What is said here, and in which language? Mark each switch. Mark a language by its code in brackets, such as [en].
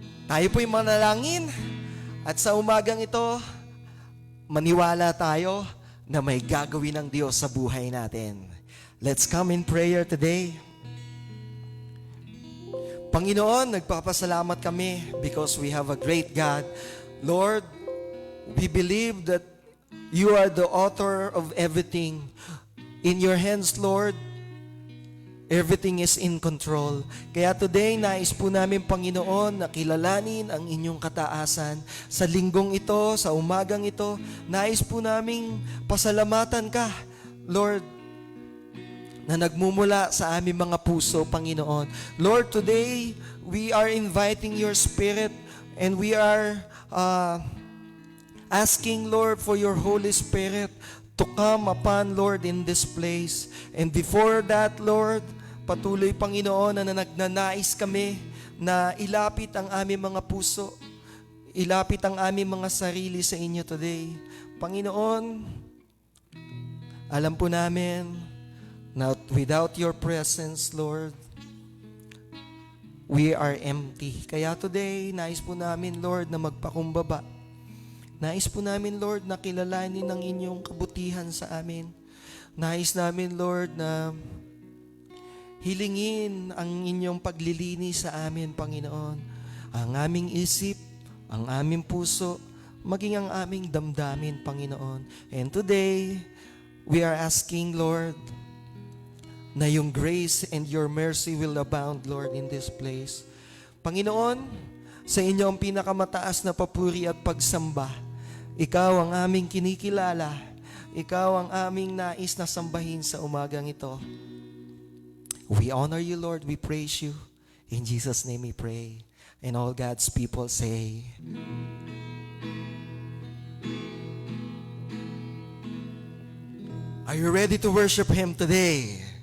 [tl] Tayo po'y manalangin at sa umagang ito, maniwala tayo na may gagawin ng Diyos sa buhay natin. [en] Let's come in prayer today. [tl] Panginoon, nagpapasalamat kami [en] because we have a great God. Lord, we believe that you are the author of everything. In your hands, Lord, everything is in control. [tl] Kaya today, nais po namin, Panginoon, na kilalanin ang inyong kataasan. Sa linggong ito, sa umagang ito, nais po naming pasalamatan ka, Lord, na nagmumula sa aming mga puso, Panginoon. [en] Lord, today, we are inviting your Spirit and we are asking, Lord, for your Holy Spirit to come upon, Lord, in this place. [tl] And before that, Lord, patuloy, Panginoon, na nagnanais kami na ilapit ang aming mga puso, ilapit ang aming mga sarili sa inyo today. [en] Panginoon, [tl] alam po namin na [en] without your presence, Lord, we are empty. [tl] Kaya today, nais po namin, Lord, na magpakumbaba. Nais po namin, Lord, na kilalanin ang inyong kabutihan sa amin. Nais namin, Lord, na hilingin ang inyong paglilinis sa amin, Panginoon. Ang aming isip, ang aming puso, maging ang aming damdamin, Panginoon. [en] And today, we are asking, Lord, [tl] na yung [en] grace and your mercy will abound, Lord, in this place. [tl] Panginoon, sa inyo ang pinakamataas na papuri at pagsamba. Ikaw ang aming kinikilala. Ikaw ang aming nais na sambahin sa umagang ito. [en] We honor you, Lord. We praise you. In Jesus' name we pray. And all God's people say, are you ready to worship Him today?